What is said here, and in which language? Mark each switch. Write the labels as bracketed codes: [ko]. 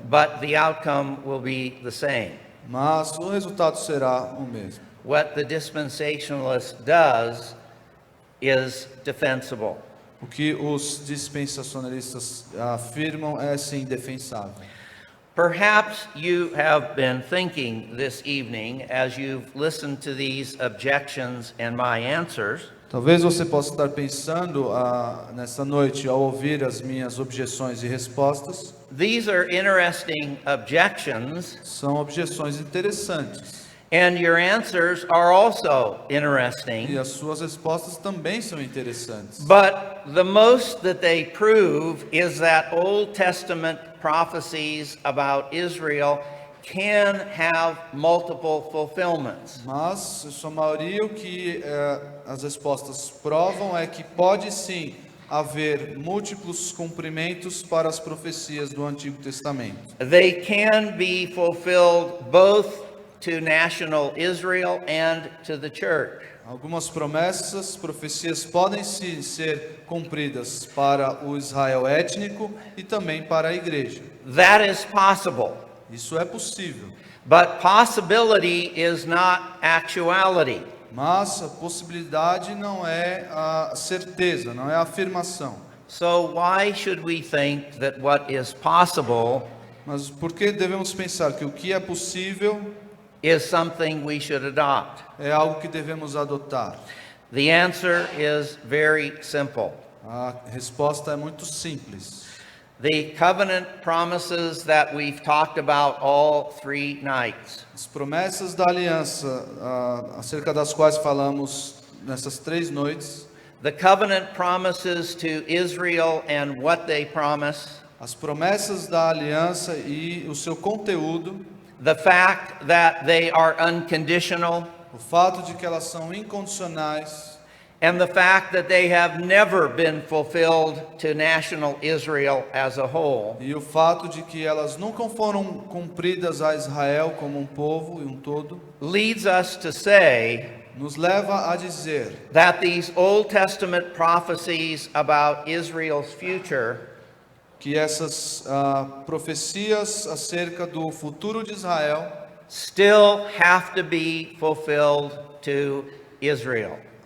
[en] but the outcome will be the same. [pt] Mas o resultado será o mesmo. [en] What the dispensationalist does is defensible. [pt] O que os dispensacionalistas afirmam é sim indefensável. [en] Perhaps you have been thinking this evening, as you've listened to these objections and my answers, [pt] Talvez você possa estar pensando nesta noite ao ouvir as minhas objeções e respostas. [en] these are interesting objections, [pt] São objeções interessantes. [en] and your answers are also [pt] E [en] interesting. [pt] as suas respostas também são interessantes. [en] But the most that they prove is that Old Testament prophecies about Israel can have multiple fulfillments. [pt] Mas, em sua maioria, o que as respostas provam é que pode sim haver múltiplos cumprimentos para as profecias do Antigo Testamento. [en] They can be fulfilled both to national Israel and to the church. [pt] Algumas profecias podem sim ser cumpridas para o Israel étnico e também para a igreja. [en] That is possible. [pt] Isso é possível, [en] But possibility is not actuality. [pt] mas a possibilidade não é a certeza, não é a afirmação. [en] So why should we think that what is possible [pt] Mas por que devemos pensar que o que é possível [en] is something we should adopt? [pt] é algo que devemos adotar? [en] The answer is very simple. [pt] A resposta é muito simples. [en] the covenant promises that we've talked about all 3 nights. [pt] As promessas da aliança, acerca das quais falamos nessas 3 noites, [en] The covenant promises to Israel and what they promise. [pt] as promessas da aliança e o seu conteúdo, [en] The fact that they are unconditional. [pt] o fato de que elas são incondicionais, [en] And the fact that they have never been fulfilled to national Israel as a whole. [pt] e o fato de que elas nunca foram cumpridas a Israel como um povo e um todo, [en] Leads us to say [pt] nos leva a dizer [en] that these Old Testament prophecies about Israel's future [pt] que essas profecias acerca do futuro de Israel [en] still have to be fulfilled to Israel.